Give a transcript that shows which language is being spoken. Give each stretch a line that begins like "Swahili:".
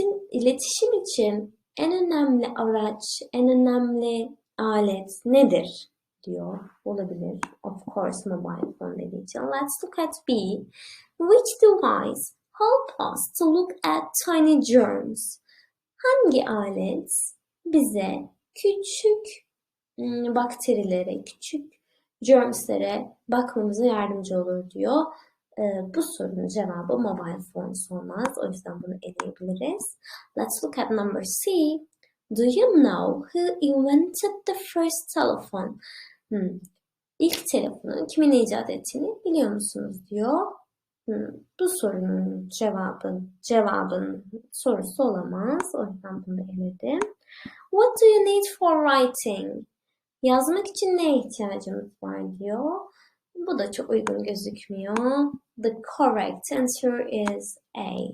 Turkish: İletişim için en önemli araç, en önemli alet nedir? Diyor. Olabilir.
English: Of course mobile phone
Turkish: dediği için.
English: Let's look at B. Which device help us to look at tiny germs?
Turkish: Hangi alet bize küçük bakterilere, küçük germslere bakmamıza yardımcı olur diyor. Bu sorunun cevabı mobile phone olmaz. O yüzden bunu eleyebiliriz.
English: Let's look at number C. Do you know who invented the first telephone?
Turkish: İlk telefonu kimin icat ettiğini biliyor musunuz diyor. Bu sorunun cevabın sorusu olamaz. O yüzden bunu da eledim.
English: What do you need for writing?
Turkish: Yazmak için neye ihtiyacımız var diyor. Bu da çok uygun gözükmüyor.
English: The correct answer is A.